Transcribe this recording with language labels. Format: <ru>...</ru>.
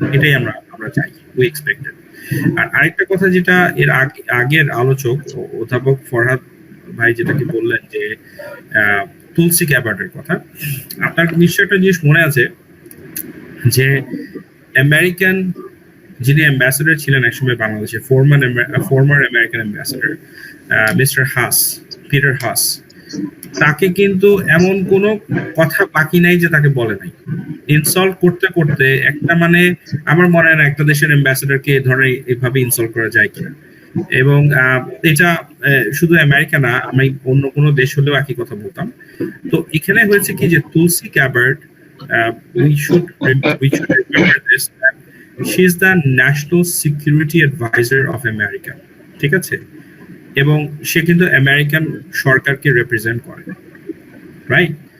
<bn>এটাই আমরা চাই,</bn> <en>we expect it.</en> <bn>আর আরেকটা কথা, যেটা এর আগের আলোচক অধ্যাপক ফরহাদ ভাই যেটাকে বললেন যে তুলসী গ্যাবার্ডের কথা, আপনার নিশ্চয় একটা জিনিস মনে আছে যে আমেরিকান যিনি অ্যাম্বাসেডর ছিলেন একসময় বাংলাদেশে, ফর্মার আমেরিকান অ্যাম্বাসেডর মিস্টার হাস, পিটার হাস, তাকে কিন্তু এমন কোনো কথা বাকি নাই যে তাকে বলে নাই। ইনসল্ট করতে করতে একটা, মানে আমার মনে হয় না একটা দেশের অ্যাম্বাসেডরকে এই ধরনের এভাবে ইনসল্ট করা যায় কিনা। এবং এটা শুধু আমেরিকা না, আমি অন্য কোনো দেশ হলেও একই কথা বলতাম। তো এখানে হয়েছে কি যে তুলসী Gabbard,</bn> <en>we should remember this, that she is the national security advisor of America,</en> <bn>ঠিক আছে। এবং সে কিন্তু আমেরিকান সরকারকে রিপ্রেজেন্ট করে, রাইট।</bn>